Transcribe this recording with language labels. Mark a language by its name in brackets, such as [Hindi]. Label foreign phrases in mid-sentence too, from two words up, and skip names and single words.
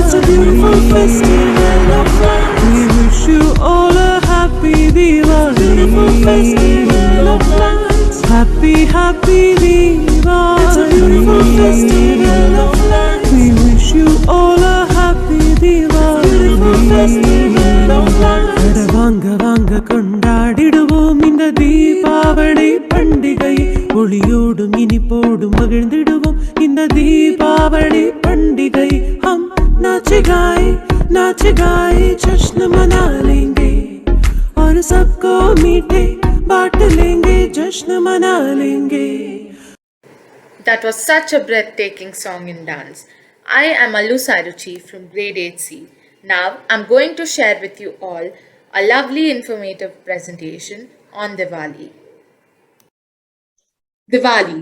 [English] It's a beautiful festival of light. We wish you all a happy Diwali. Beautiful festival of light. Happy Diwali. It's a beautiful festival of light. We wish you all a happy Diwali. Beautiful festival of light. [Tamil] வாங்க கொண்டாடிடுவோம் இந்த தீபாவளி பண்டிகை ஒளியோடும் இனிப்போடும் மகிழ்ந்திடுவோம் இந்த தீபாவளி பண்டிகை [Hindi] हम नाच गाए जश्न मना लेंगे और सबको मीठे बांट लेंगे जश्न मना लेंगे. [English] That was such a breathtaking song and dance. I am Allu Saruchi from grade 8C. Now I'm going to share with you all a lovely informative presentation on Diwali. Diwali.